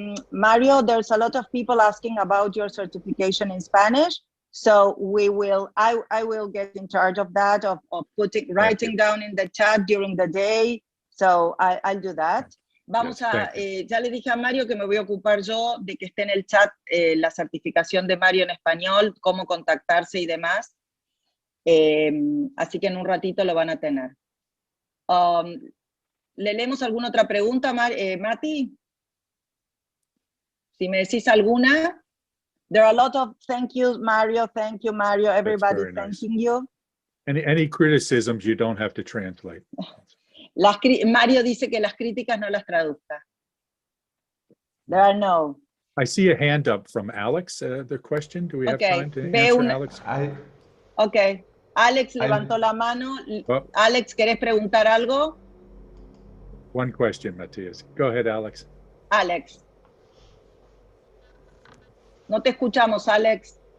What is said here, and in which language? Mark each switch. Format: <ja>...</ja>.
<en>Mario, there's a lot of people asking about your certification in Spanish. So I will get in charge of that, of writing down in the chat during the day. So I'll do that.</en> <es>Vamos ya le dije a Mario que me voy a ocupar yo de que esté en el chat la certificación de Mario en español, cómo contactarse y demás. Así que en un ratito lo van a tener. ¿Le leemos alguna otra pregunta, Mati? Si me decís alguna.</es> <en>There are a lot of thank you, Mario. Everybody thanking you. Any criticisms you don't have to translate.</en> <es>Mario dice que las críticas no las traduzca.</es> <en>There are no. I see a hand up from Alex. The question, do we have time to answer, Alex?</en> <es>Okay. Alex levantó la mano. Alex, ¿querés preguntar algo?</es> <en>One question, Matthias. Go ahead, Alex. Alex.</en> <es>No te escuchamos, Alex.</es>